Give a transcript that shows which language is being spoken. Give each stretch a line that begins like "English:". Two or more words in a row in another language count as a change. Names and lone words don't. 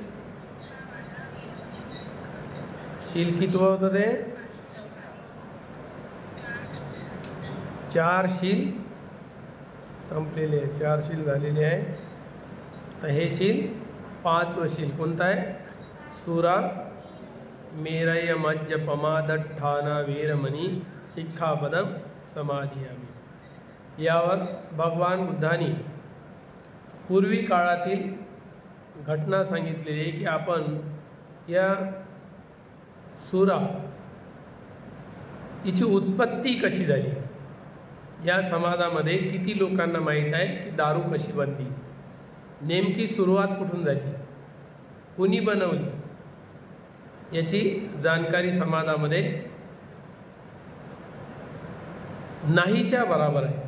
Marathi: शील कितवं होतं ते? 4 शील संपलेले आहे, 4 शील झालेले आहे। तर हे शील 5वं शील कोणतं आहे?
Pali: सुरा मेरय मज्ज पमादठाना वीरमणी शिक्षापदम समाधियामी।
Marathi: यावर भगवान बुद्धांनी पूर्वी काळातील घटना सांगितलेली आहे की आपण या सुरा हिची उत्पत्ती कशी झाली, या समाजामध्ये किती लोकांना माहीत आहे की दारू कशी बनली, नेमकी सुरुवात कुठून झाली, कुणी बनवली, याची जाणकारी समाजामध्ये नाहीच्या बराबर आहे।